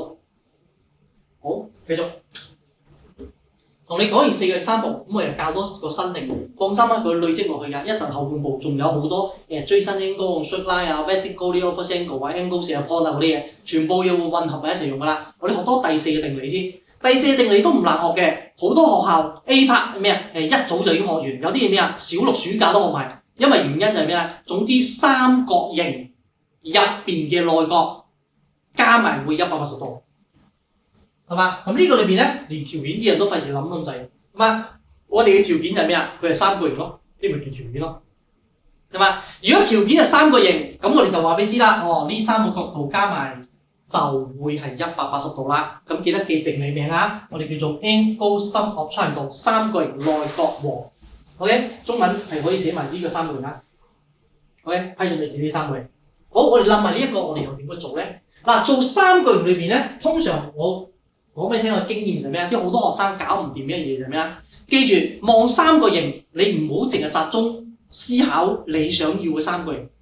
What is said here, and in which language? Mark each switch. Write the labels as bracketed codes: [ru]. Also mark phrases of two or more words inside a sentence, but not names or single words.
[yue] 好，繼續。同你講完4個example，咁我又教多個新定義。放心啦，佢累積落去㗎。一陣後半部仲有好多追新 angle、 [en] straight line [yue] 啊、 [en] vertical opposite angle [yue] 啊、 [en] angle 4 point [yue] 啊嗰啲嘢，全部要混合埋一齊用㗎啦。我哋學多第4個定理先。第4個定理都唔難學嘅，好多學校 [en] A part [yue] 咩啊？一早就已經學完，有啲嘢咩啊？小6暑假都學埋。因為原因就係咩啊？總之三角形入邊嘅內角加埋會180度。係嘛？咁呢個裏邊咧，連條件啲人都費事諗咁滯。係嘛？我哋嘅條件就係咩啊？佢係三角形咯，呢咪叫條件咯。係嘛？如果條件係三角形，咁我哋就話俾你知啦。呢3個角度加埋就會係180度啦。咁記得記定理名啊！我哋叫做 [en] angle sum of triangle [yue] 三角形內角和。OK， 中文係可以寫埋呢個三角形啊。OK， 批准你寫呢三角形。好，我哋諗埋呢一個，我哋又點樣做咧？嗱，做三角形裏邊咧，通常我講俾你聽個經驗就係咩啊？啲好多學生搞唔掂一樣嘢就係咩啊？記住望三角形，你唔好淨係集中思考你想要嘅三角形。